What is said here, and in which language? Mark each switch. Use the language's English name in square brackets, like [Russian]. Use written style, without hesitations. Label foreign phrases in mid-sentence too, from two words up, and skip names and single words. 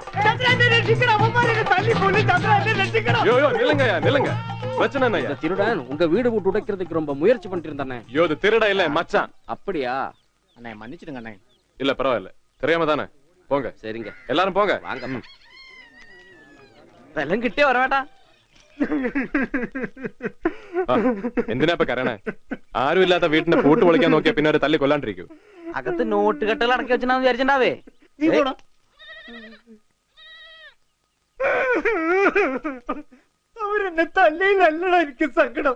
[Tamil] திருடன் உங்க வீடு விட்டு உடைக்கிறதுக்கு ரொம்ப முயற்சி பண்ணிட்டு இருந்தானே. திருட இல்ல மச்சான். அப்படியா? அண்ணே மன்னிச்சிடுங்க அண்ணே. இல்ல பரவாயில்ல, தெரியாம தானே. போங்க. சரிங்க, எல்லாரும் போங்க. வாங்க. [Malayalam] വെല്ലം കിട്ടിയോ വരവേട്ടാ? എന്തിനാ ഇപ്പൊ കരണേ? ആരും ഇല്ലാത്ത വീട്ടിന്റെ പൂട്ട് പൊളിക്കാൻ നോക്കിയാ പിന്നെ ഒരു തല്ലി കൊല്ലാണ്ടിരിക്കൂ. അകത്ത് നോട്ട് കെട്ടുകൾ അടക്കി വെച്ചിട്ടാന്ന് വിചാരിച്ചിണ്ടാവേ. അവരെന്നെ തല്ലയിലല്ലടാ എനിക്ക് സങ്കടം.